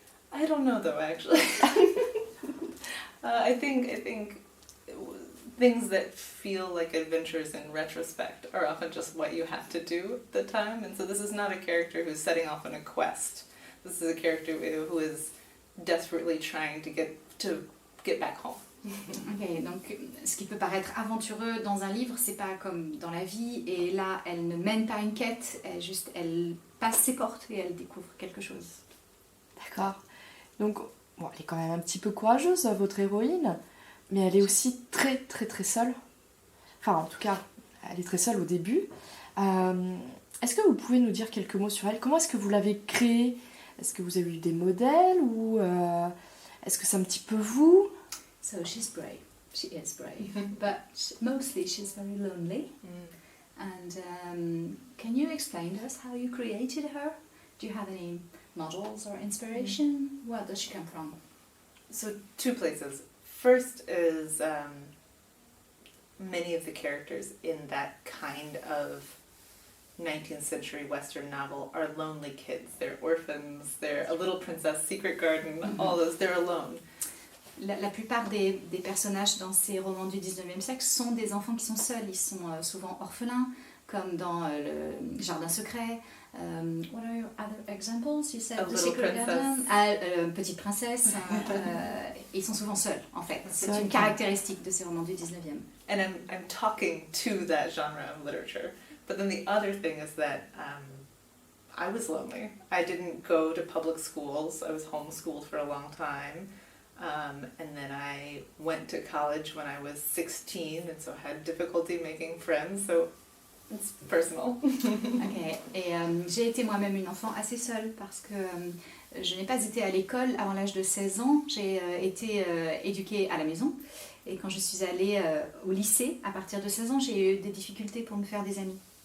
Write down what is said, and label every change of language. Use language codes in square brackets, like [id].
[en] I don't know though, actually. I think things that feel like adventures in retrospect are often just what you have to do at the time. And so this is not a character who's setting off on a quest. This is a character who is desperately trying to get back home. [fr] Ok, donc ce qui peut paraître aventureux dans un livre, c'est pas comme dans la vie. Et là, elle ne mène pas une quête, elle passe ses portes et elle découvre quelque chose. D'accord. Donc, bon, elle est quand même un petit peu courageuse, votre héroïne. Mais elle est aussi très très très seule. Enfin, en tout cas, elle est très seule au début. Est-ce que vous pouvez nous dire quelques mots sur elle? Comment est-ce que vous l'avez créée? Est-ce que vous avez eu des modèles ou est-ce que c'est un petit peu vous? [en] So she's brave. She is brave, but mostly she's very lonely. And can you explain to us how you created her? Do you have any models or inspiration? Where does she come from? So 2 places. First is many of the characters in that kind of 19th century Western novel are lonely kids. They're orphans, they're a little princess, secret garden, all those, they're alone. [fr] La plupart des personnages dans ces romans du 19e siècle sont des enfants qui sont seuls. Ils sont souvent orphelins, comme dans le Jardin secret. [en] What are your other examples? You said A The Little Secret Princess. [fr] Garden. Petite princesse. Ils sont souvent seuls, en fait. C'est une caractéristique de ces romans du 19e. [en] And I'm talking to that genre of literature. But then the other thing is that I was lonely. I didn't go to public schools. I was homeschooled for a long time. And then I went to college when I was 16, and so had difficulty making friends, so it's personal. Ok. [fr] Et j'ai été moi-même une enfant assez seule parce que je n'ai pas été à l'école avant l'âge de 16 ans. J'ai été éduquée à la maison. Et quand je suis allée au lycée, à partir de 16 ans, j'ai eu des difficultés pour me faire des amis.